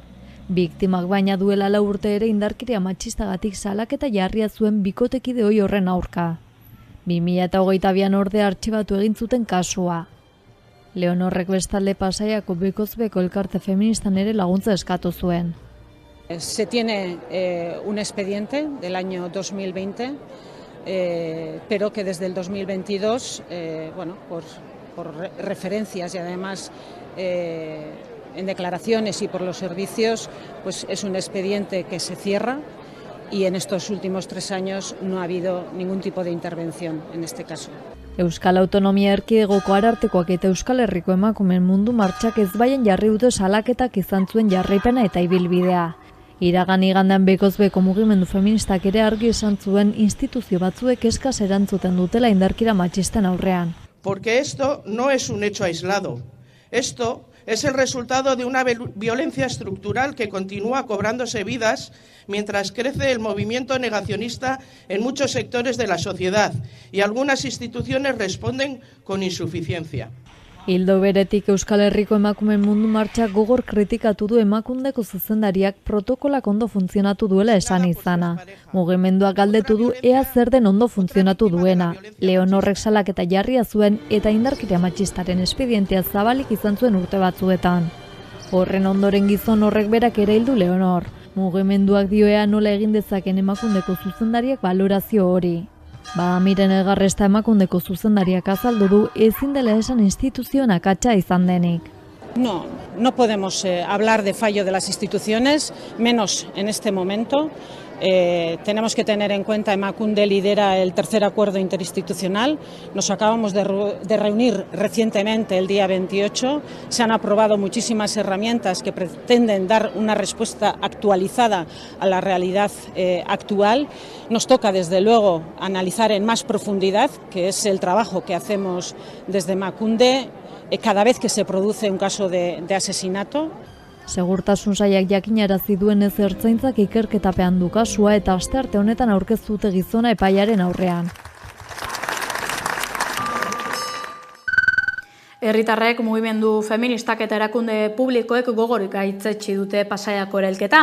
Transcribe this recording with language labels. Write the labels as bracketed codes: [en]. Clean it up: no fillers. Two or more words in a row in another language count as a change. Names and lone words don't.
[eu] Biktimak baina duela 4 urte ere indarkeria matxistagatik salaketa jarria zuen bikotekide ohi horren aurka. 2022an ordea artxibatu egin zuten kasua. Leonorrek bestalde Pasaiako bekozbeko elkarte feministan ere laguntza eskatu zuen. [es] Se tiene un expediente del año 2020, pero que desde el 2022, por referencias y además en declaraciones y por los servicios, pues es un expediente que se cierra y en estos últimos 3 años no ha habido ningún tipo de intervención en este caso. [eu] Euskal Autonomia Erkidegoko Arartekoak eta Euskal Herriko Emakumeen Mundu Martxak ezbaien jarri dute salaketak izan zuen jarraipena eta ibilbidea. Iragan igandean bekozbeko mugimendu feministak ere argi esan zuen instituzio batzuek eskas erantzuten dutela indarkira matxisten aurrean. [es] Porque esto no es un hecho aislado. Esto es el resultado de una violencia estructural que continúa cobrándose vidas mientras crece el movimiento negacionista en muchos sectores de la sociedad y algunas instituciones responden con insuficiencia. [eu] Ildo beretik Euskal Herriko Emakumeen Mundu Martxak gogor kritikatu du Emakundeko zuzendariak protokolak ondo funtzionatu duela esan izana. Mugimenduak galdetu du ea zer den ondo funtzionatu duena. Leonorrek salaketa jarria zuen eta indarkeria matxistaren espedientea zabalik izan zuen urte batzuetan. Horren ondoren gizon horrek berak ere hildu Leonor. Mugimenduak dioea nola egin dezaken Emakundeko zuzendariak balorazio hori. Miren Elgarresta Emakundeko zuzendariak azaldu du ezin dela esan instituzioen akatsa izan denik. [es] No podemos hablar de fallo de las instituciones, menos en este momento. Tenemos que tener en cuenta Emakunde lidera el tercer acuerdo interinstitucional. Nos acabamos de reunir recientemente el día 28. Se han aprobado muchísimas herramientas que pretenden dar una respuesta actualizada a la realidad actual. Nos toca desde luego analizar en más profundidad, que es el trabajo que hacemos desde Emakunde cada vez que se produce un caso de asesinato. [eu] Segurtasun sailak jakinarazi duenez ertzaintzak ikerketapean du kasua eta astearte honetan aurkeztu dute gizona epaiaren aurrean. Herritarrek, mugimendu feministak eta erakunde publikoek gogorik gaitzetsi dute Pasaiako erailketa.